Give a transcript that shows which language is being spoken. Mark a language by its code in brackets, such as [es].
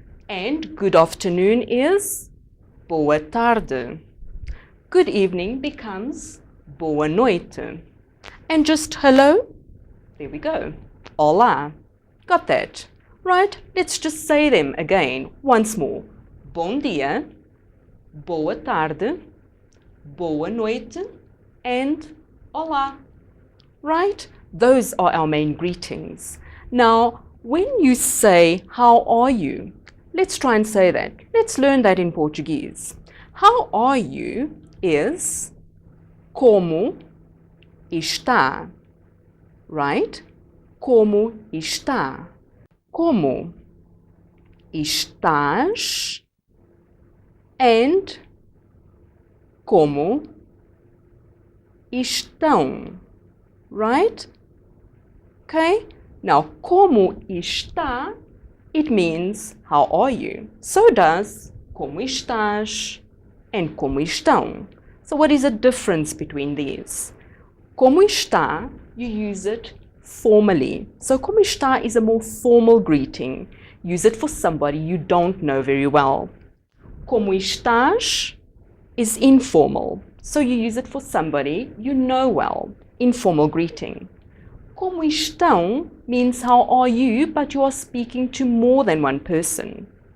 [en] And good afternoon is [pt] boa tarde. [en] Good evening becomes [pt] boa noite. [en] And just hello? There we go. [pt] Olá. [en] Got that? Right, let's just say them again once more. [pt] Bom dia, boa tarde, boa noite, and olá. [en] Right? Those are our main greetings. Now, when you say, how are you? Let's try and say that. Let's learn that in Portuguese. How are you is [pt] como está. [en] Right? [pt] Como está. Como estás and como estão, right? [en] Okay, now [pt] como está, [en] it means how are you? So does [pt] como estás [en] and [pt] como estão. [en] So what is the difference between these? [pt] Como está, [en] you use it formally. So [pt] como está [en] is a more formal greeting. Use it for somebody you don't know very well. [pt] Como estás [en] is informal. So you use it for somebody you know well. Informal greeting. [pt] Como estão [en] means how are you, but you are speaking to more than one person.